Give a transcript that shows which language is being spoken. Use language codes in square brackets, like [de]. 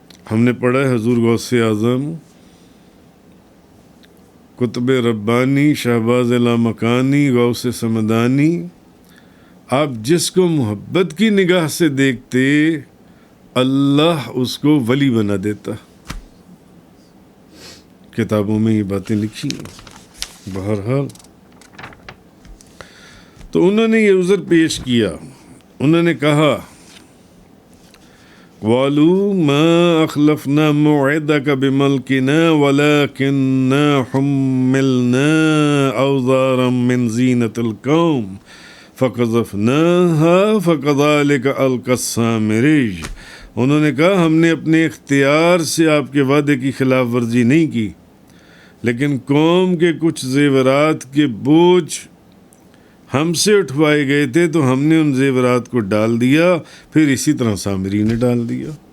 [ur] ہم نے پڑھا ہے حضور غوث اعظم، قطب ربانی، شہباز لامکانی، غوث سمدانی، آپ جس کو محبت کی نگاہ سے دیکھتے اللہ اس کو ولی بنا دیتا. کتابوں میں یہ باتیں لکھی ہیں. بہرحال تو انہوں نے یہ عذر پیش کیا، انہوں نے کہا [ar] قالوا ما أخلفنا موعدك بملكنا ولكننا حملنا أوزارا من زينة القوم فقذفناها فكذلك ألقى السامري. [ur] انہوں نے کہا ہم نے اپنے اختیار سے آپ کے وعدے کی خلاف ورزی نہیں کی، لیکن قوم کے کچھ زیورات کے بوجھ ہم سے اٹھوائے گئے تھے تو ہم نے ان زیورات کو ڈال دیا، پھر اسی طرح سامری نے ڈال دیا.